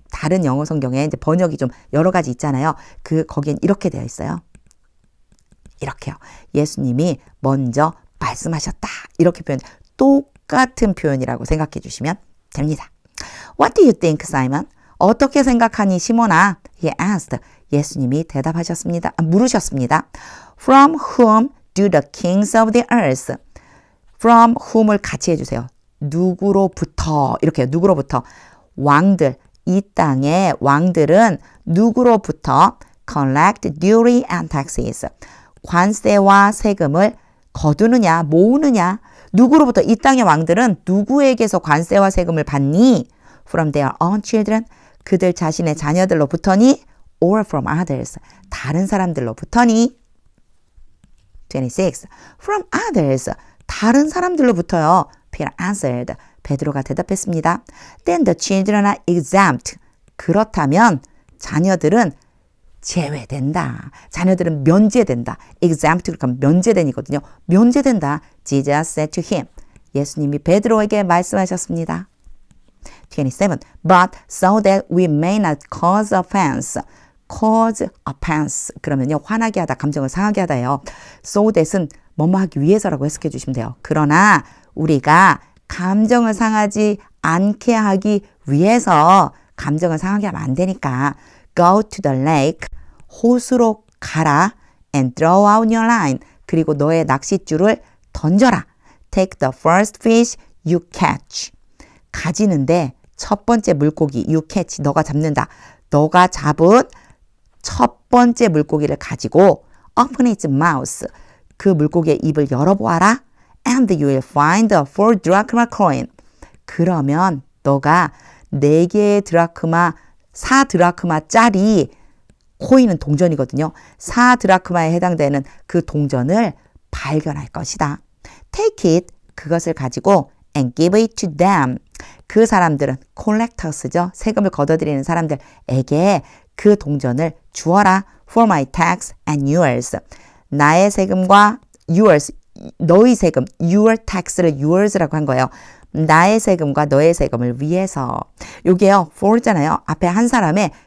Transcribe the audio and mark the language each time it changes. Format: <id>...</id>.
<ko>다른 영어 성경에 이제 번역이 좀 여러 가지 있잖아요. 거기엔 이렇게 되어 있어요. 이렇게요. 예수님이 먼저 말씀하셨다. 이렇게 표현. 똑같은 표현이라고 생각해 주시면 됩니다.</ko> <en>What do you think, Simon?</en> <ko>어떻게 생각하니, 시몬아?</ko> <en>He asked.</en> <ko>예수님이 대답하셨습니다. 물으셨습니다.</ko> <en>From whom do the kings of the earth?</en> <ko>From whom을 같이 해주세요. 누구로부터 이렇게 누구로부터 왕들 이 땅의 왕들은 누구로부터</ko> <en>collect duty and taxes</en> <ko>관세와 세금을 거두느냐 모으느냐 누구로부터 이 땅의 왕들은 누구에게서 관세와 세금을 받니?</ko> <en>From their own children</en> <ko>그들 자신의 자녀들로부터니</ko> <en>or from others</en> <ko>다른 사람들로부터니</ko> <en>26 From others</en> <ko>다른 사람들로부터요.</ko> <en>Peter answered.</en> <ko>베드로가 대답했습니다.</ko> <en>Then the children are exempt.</en> <ko>그렇다면 자녀들은 제외된다. 자녀들은 면제된다. exempt 그러니까 면제된이거든요. 면제된다.</ko> <en>Jesus said to him.</en> <ko>예수님이 베드로에게 말씀하셨습니다. 27.</ko> <en>But so that we may not cause offense. cause offense.</en> <ko>그러면요. 화나게 하다, 감정을 상하게 하다예요. so that은 뭐뭐 하기 위해서라고 해석해 주시면 돼요. 그러나 우리가 감정을 상하지 않게 하기 위해서 감정을 상하게 하면 안 되니까</ko> <en>go to the lake</en> <ko>호수로 가라</ko> <en>and throw out your line</en> <ko>그리고 너의 낚싯줄을 던져라.</ko> <en>take the first fish you catch</en> <ko>가지는데 첫 번째 물고기</ko> <en>you catch</en> <ko>너가 잡는다. 너가 잡은 첫 번째 물고기를 가지고</ko> <en>open its mouth</en> <ko>그 물고기의 입을 열어보아라.</ko> <en>And you will find a 4 drachma coin.</en> <ko>그러면 너가 4개의 드라크마, 4 드라크마짜리 코인은 동전이거든요. 4 드라크마에 해당되는 그 동전을 발견할 것이다.</ko> <en>Take it,</en> <ko>그것을 가지고</ko> <en>and give it to them.</en> <ko>그 사람들은 collectors죠. 세금을 걷어들이는 사람들에게 그 동전을 주어라.</ko> <en>For my tax and yours.</en> <ko>나의 세금과 yours, 너의 세금, your tax를 yours라고 한 거예요. 나의 세금과 너의 세금을 위해서. 요게요, for잖아요. 앞에 한 사람의</ko>